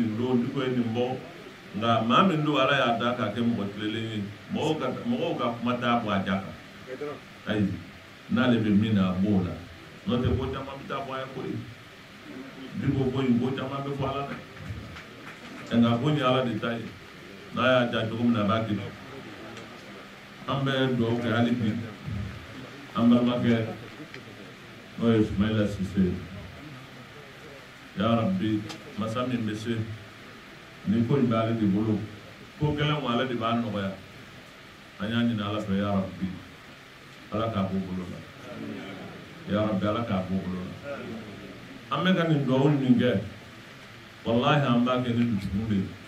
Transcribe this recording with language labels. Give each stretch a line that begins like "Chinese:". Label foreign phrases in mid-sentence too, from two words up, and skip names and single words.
Bambara: nin don diko ye nin bɔ nka maa min don ala y'a da k'a kɛ mɔgɔ tilelen ye mɔgɔw ka kuma t'a bɔ a ja kan ayi n'ale bɛ min na a b'o la n'o tɛ ko caman bɛ taa fɔ a ye koyi diko ko in ko caman bɛ fɔ ala dɛ nka ko ni ala de ta ye n'a y'a ja cogo min na a b'a kɛ an bɛ dugawu kɛ hali bi an balimakɛ n'o ye Sumayila Sise
Arabic: يا ربي
Bambara: masa min bɛ se ni ko in bɛ ale de bolo ko gɛlɛn ale de b'a nɔgɔya an y'a ɲini ala fɛ
Arabic: يا ربي
Bambara: ala k'a bɔ bolo la
Arabic: يا ربي
Bambara: ala k'a bɔ bolo la an bɛ ka nin dugawu min kɛ wallahi an b'a kɛ ni dusukun de ye